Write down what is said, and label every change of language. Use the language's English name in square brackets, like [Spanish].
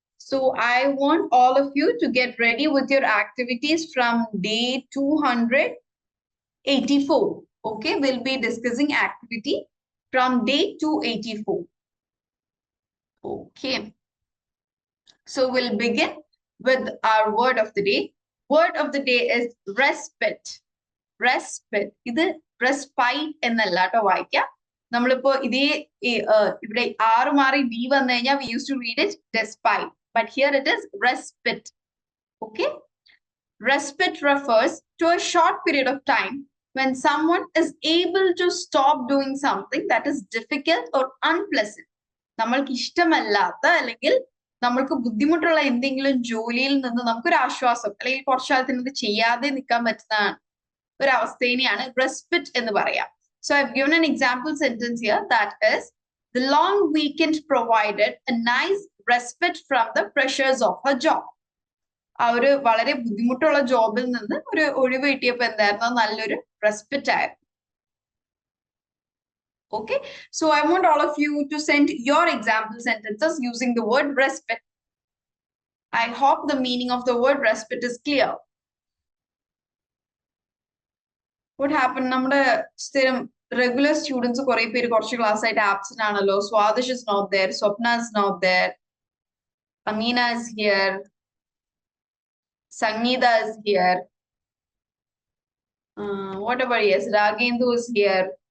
[English] So I want all of you to get ready with your activities from day 284. Okay. We'll be discussing activity from day 284. Okay. So we'll begin with our word of the day. Word of the day is respite. Respite. [Malayalam] ഇത് respite എന്നല്ല ട്ടോ വായിക്കാം. നമ്മളിപ്പോ ഇതേ ഇവിടെ ആറ് മാറി B വന്നു കഴിഞ്ഞാൽ [English] we used to read it despite. But here it is respite. Okay. Respite refers to a short period of time when someone is able to stop doing something that is difficult or unpleasant. [Malayalam] നമ്മൾക്ക് ഇഷ്ടമല്ലാത്ത അല്ലെങ്കിൽ നമ്മൾക്ക് ബുദ്ധിമുട്ടുള്ള എന്തെങ്കിലും ജോലിയിൽ നിന്ന് നമുക്കൊരു ആശ്വാസം അല്ലെങ്കിൽ കുറച്ചു കാലത്തിന് ഇത് ചെയ്യാതെ നിൽക്കാൻ പറ്റുന്ന ഒരു അവസ്ഥേനെയാണ് റെസ്പിറ്റ് എന്ന് പറയാം. [English] So I've given an example sentence here that is the long weekend provided a nice respite from the pressures of her job. [Malayalam] ആ ഒരു വളരെ ബുദ്ധിമുട്ടുള്ള ജോബിൽ നിന്ന് ഒരു ഒഴിവ് കിട്ടിയപ്പോൾ എന്തായിരുന്നു, നല്ലൊരു റെസ്പിറ്റ് ആയിരുന്നു. [English] Okay, so I want all of you to send your example sentences using the word respite. I hope the meaning of the word respite is clear. What happened? [Malayalam] നമ്മുടെ സ്ഥിരം [English] regular students [Malayalam] കുറെ പേര് കുറച്ച് ക്ലാസ് ആയിട്ട് absent ആണല്ലോ. [English] Swadish is not there, Swapna is not there, Amina is here, Sangeeta is here, whatever, yes, Ragendu is here.